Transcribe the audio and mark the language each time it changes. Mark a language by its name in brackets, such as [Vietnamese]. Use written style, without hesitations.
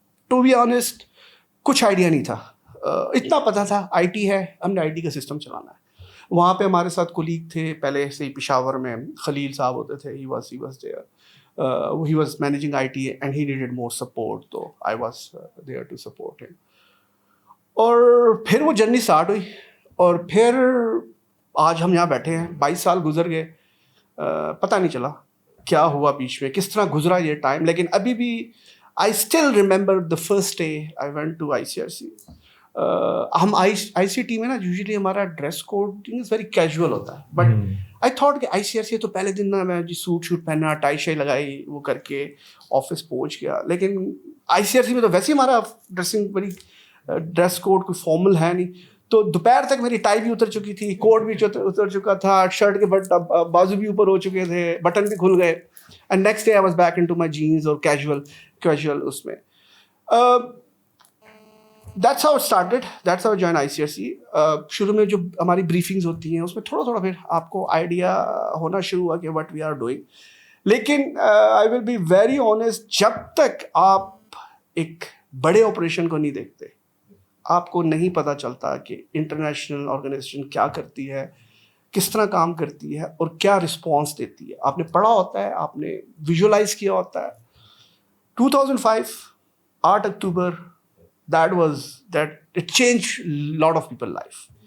[English] to be honest [Urdu] کچھ idea نہیں تھا, اتنا پتہ تھا IT ہے, ہم نے IT کا سسٹم چلانا ہے. وہاں پہ ہمارے ساتھ کولیگ تھے پہلے سے ہی پشاور میں, خلیل صاحب ہوتے تھے, [English] he was there. He was managing IT and he needed more support, so I was there to support him. [Urdu] اور پھر وہ جرنی اسٹارٹ ہوئی, اور پھر آج ہم یہاں بیٹھے ہیں. 22 سال گزر گئے, پتہ نہیں چلا کیا ہوا بیچ میں, کس طرح گزرا یہ ٹائم. لیکن ابھی بھی [English] I still remember the first day I went to ICRC. [Urdu] ہم ICT میں نا یوزلی ہمارا dress code [English] is very casual [Urdu] ہوتا ہے, بٹ [English] I thought [Urdu] کہ آئی سی آر سی تو پہلے دن نا میں جی سوٹ شوٹ پہنا, ٹائی شائی لگائی, وہ کر کے آفس پہنچ گیا. لیکن آئی سی آر سی میں تو ویسے ہی ہمارا ڈریسنگ بڑی ڈریس کوڈ کوئی فارمل ہے نہیں, تو دوپہر تک میری ٹائی بھی اتر چکی تھی, کوٹ بھی اتر چکا تھا, شرٹ کے بازو بھی اوپر ہو چکے تھے, بٹن بھی کھل گئے. [English] And next day I was back into my jeans اور casual اس میں. That's how it started, that's how join I C R C. [Urdu] شروع میں جو ہماری بریفنگز ہوتی ہیں اس میں تھوڑا تھوڑا پھر آپ کو آئیڈیا ہونا شروع ہوا کہ [English] What we are doing. [Urdu] لیکن [English] I will be very honest, [Urdu] جب تک آپ ایک بڑے آپریشن کو نہیں دیکھتے آپ کو نہیں پتہ چلتا کہ انٹرنیشنل آرگنائزیشن کیا کرتی ہے, کس طرح کام کرتی ہے اور کیا رسپانس دیتی ہے. آپ نے پڑھا ہوتا ہے, آپ نے ویژولائز کیا ہوتا ہے. [English] 2005 8 اکتوبر, that it changed lot of people life.